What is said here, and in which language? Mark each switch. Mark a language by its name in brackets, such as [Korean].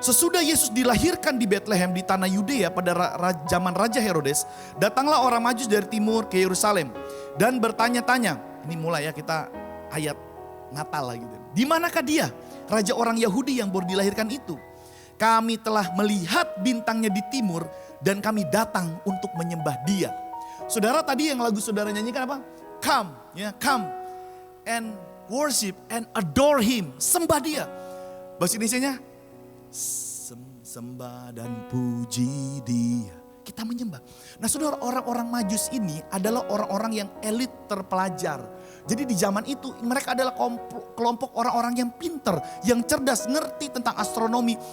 [Indonesian] Sesudah Yesus dilahirkan di Bethlehem di tanah Yudea pada zaman Raja Herodes, datanglah orang Majus dari timur ke Yerusalem dan bertanya-tanya. Ini mulai ya kita ayat Natal lah gitu. Di manakah dia, raja orang Yahudi yang baru dilahirkan itu? Kami telah melihat bintangnya di timur dan kami datang untuk menyembah dia. Saudara, tadi yang lagu saudara nyanyikan apa? [English] Come and worship and adore him. [Indonesian] Sembah dia. Bahasa Indonesianya, sembah dan puji dia. Kita menyembah. Nah saudara, orang-orang Majus ini adalah orang-orang yang elit terpelajar. Jadi di zaman itu mereka adalah kelompok orang-orang yang pinter, yang cerdas, ngerti tentang astronomi.